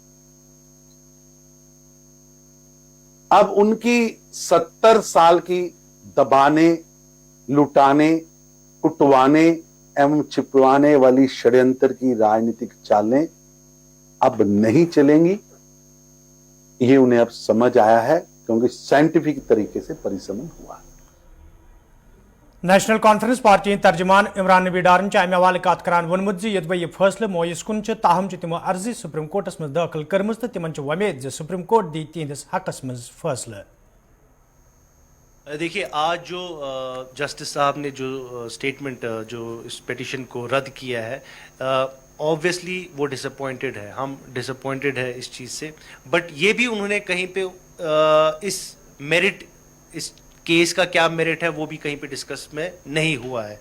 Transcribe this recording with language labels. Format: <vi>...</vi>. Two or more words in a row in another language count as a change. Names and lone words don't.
<hi>अब उनकी 70 साल की दबाने, लुटाने, कुटवाने एवं छिपवाने वाली षड्यंत्र की राजनीतिक चालें अब नहीं चलेंगी। ये उन्हें अब समझ आया है, क्योंकि साइंटिफिक तरीके से परिसमन हुआ।</hi> <ks>नेशनल कॉन्फ्रेंस पार्टी तर्जमान इमरान नबी डारन अमे हवाले कत करान वोनमुत यदवे यह फैसले मोयस कुन ताहम तमो अर्जी सुप्रीम कोर्टस मज दाखिल कर्म तो तिमन वमेद सुप्रीम कोर्ट दी तिहंदिस हकस मज फैसले।</ks> <hi>देखिए, आज जो जस्टिस साहब ने जो स्टेटमेंट जो इस पिटिशन को रद्द किया है, ऑब्वियसली वो डिसअपॉइंटेड है, हम डिसअपॉइंटेड है इस चीज़ से। बट ये भी उन्होंने कहीं पे इस मेरिट, इस केस का क्या मेरिट है वो भी कहीं पे डिस्कस में नहीं हुआ है।</hi>